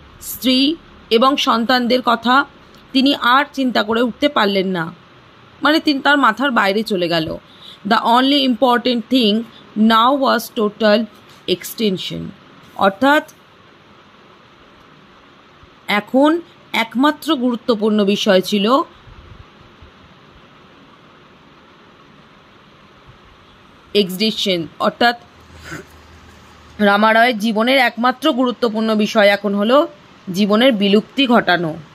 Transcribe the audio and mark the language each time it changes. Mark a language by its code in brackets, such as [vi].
[bn] স্ত্রী এবং সন্তানদের কথা তিনি আর চিন্তা করে উঠতে পারলেন না, মানে তিনি তার মাথার বাইরে চলে গেল। [en] The only important thing now was total extinction. [bn] অর্থাৎ এখন একমাত্র গুরুত্বপূর্ণ বিষয় ছিল এক্সটিংশন, অর্থাৎ রামারায়ের জীবনের একমাত্র গুরুত্বপূর্ণ বিষয় এখন হলো জীবনের বিলুপ্তি ঘটানো।